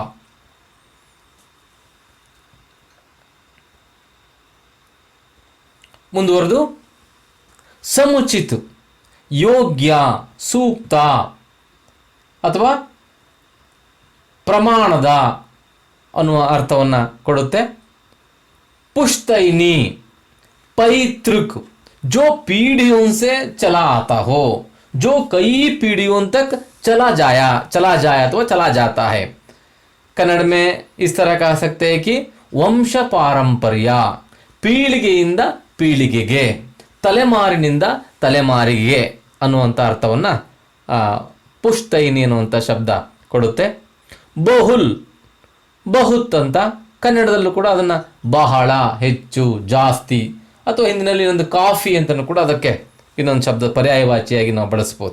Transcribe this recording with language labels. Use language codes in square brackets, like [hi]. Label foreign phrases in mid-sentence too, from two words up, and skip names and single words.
[kn] ಮುಂದುವರೆದು ಸಮುಚಿತ, ಯೋಗ್ಯ, ಸೂಕ್ತ ಅಥವಾ ಪ್ರಮಾಣದ ಅನ್ನುವ ಅರ್ಥವನ್ನು ಕೊಡುತ್ತೆ. [hi] पुश्तैनी, पैतृक, जो पीढ़ियों से चला आता हो, जो कई पीढ़ियों तक चला जाया अथवा चला जाता है. कन्नड़ में इस तरह कह सकते हैं कि [kn] ವಂಶ ಪಾರಂಪರ್ಯ, ಪೀಳಿಗೆಯಿಂದ ಪೀಳಿಗೆಗೆ, ತಲೆಮಾರಿನಿಂದ ತಲೆಮಾರಿಗೆ ಅನ್ನುವಂಥ ಅರ್ಥವನ್ನು ಪುಶ್ತೈನಿ ಅನ್ನುವಂಥ ಶಬ್ದ ಕೊಡುತ್ತೆ. ಬಹುಲ್, ಬಹುತ್ ಅಂತ ಕನ್ನಡದಲ್ಲೂ ಕೂಡ ಅದನ್ನು ಬಹಳ, ಹೆಚ್ಚು, ಜಾಸ್ತಿ ಅಥವಾ ಹಿಂದಿನಲ್ಲಿ ಇನ್ನೊಂದು ಕಾಫಿ ಅಂತಲೂ ಕೂಡ ಅದಕ್ಕೆ ಇನ್ನೊಂದು ಶಬ್ದ ಪರ್ಯಾಯವಾಚಿಯಾಗಿ ನಾವು ಬಳಸ್ಬೋದು.